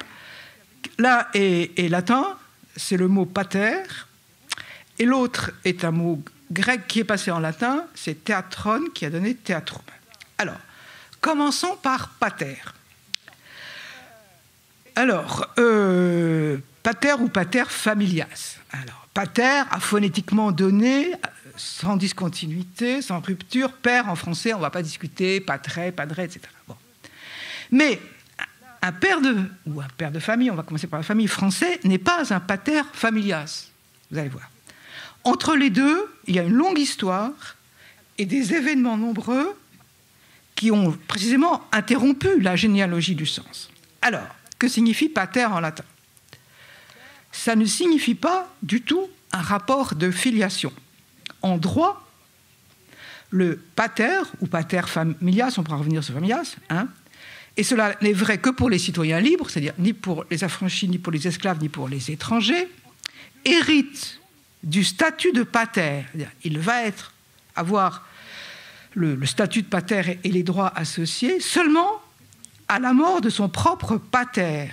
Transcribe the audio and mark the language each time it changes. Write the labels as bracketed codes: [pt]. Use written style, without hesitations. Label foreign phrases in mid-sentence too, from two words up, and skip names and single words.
[fr] L'un est latin, c'est le mot pater, et l'autre est un mot grec qui est passé en latin, c'est théatron qui a donné théatrum. Alors, commençons par pater. Alors, [la] pater ou pater familias. [fr] Alors, pater a phonétiquement donné, sans discontinuité, sans rupture, père en français, on ne va pas discuter, patre, padre, etc. Bon. Mais un père de famille, on va commencer par la famille français, n'est pas un [la] pater familias. [fr] Vous allez voir. Entre les deux, il y a une longue histoire et des événements nombreux qui ont précisément interrompu la généalogie du sens. Alors, que signifie pater en latin? Ça ne signifie pas du tout un rapport de filiation. En droit, le pater ou [la] pater familias, [fr] on pourra revenir sur familias, hein, et cela n'est vrai que pour les citoyens libres, c'est-à-dire ni pour les affranchis, ni pour les esclaves, ni pour les étrangers, hérite du statut de pater. Il va avoir le statut de pater et les droits associés seulement à la mort de son propre pater.